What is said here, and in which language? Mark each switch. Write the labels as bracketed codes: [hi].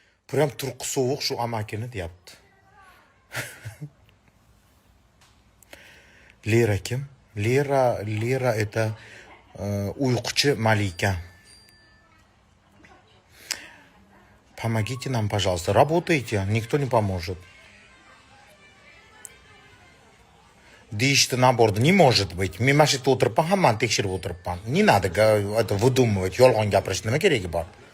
[uz] Прям turqi sovuq shu amakini deyapti. Lera kim? Lera это uyquchi Malika. [ru] Помогите нам, пожалуйста. Работайте, никто не поможет. [uz] Deyishdi naborda, [ru] не может быть. [uz] Men mana shu yerda o'tiribman, hammani tekshirib o'tiribman. [ru] Не надо это выдумывать, [uz] yolg'on gapirish nima keragi bor?